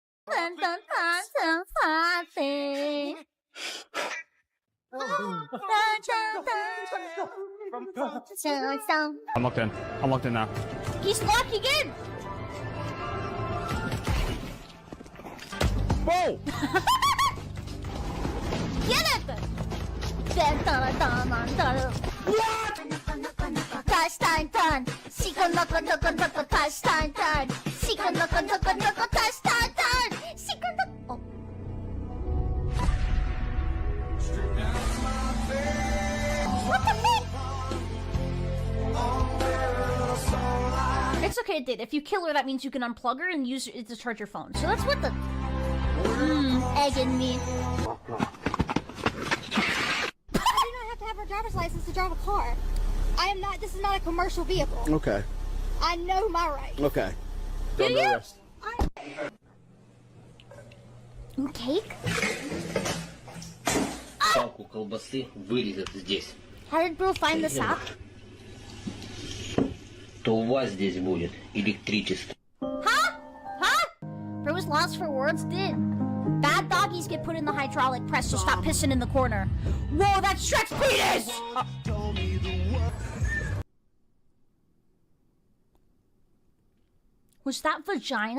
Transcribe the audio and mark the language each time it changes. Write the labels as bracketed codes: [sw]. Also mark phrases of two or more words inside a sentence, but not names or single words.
[en] I'm locked in. I'm locked in now. He's locking in. Whoa! Get it! What? Touch time. Siko noko noko noko touch time. Siko noko noko noko touch time. Siko noko. What the fuck? It's okay, dude. If you kill her, that means you can unplug her and use it to charge your phone. So that's what the... egging me. I do not have to have a driver's license to drive a car. I am not, this is not a commercial vehicle. Okay. I know my rights. Okay. Do Don't you? arrest. Ooh, cake? [ru] Палку колбасы вырезать здесь. [en] How did bro find this out? [ru] То у вас здесь будет электричество. [en] Huh? Bro was lost for words, did. Bad doggies get put in the hydraulic press, so stop pissing in the corner. Whoa, that's Shrek's penis! Was that vagina?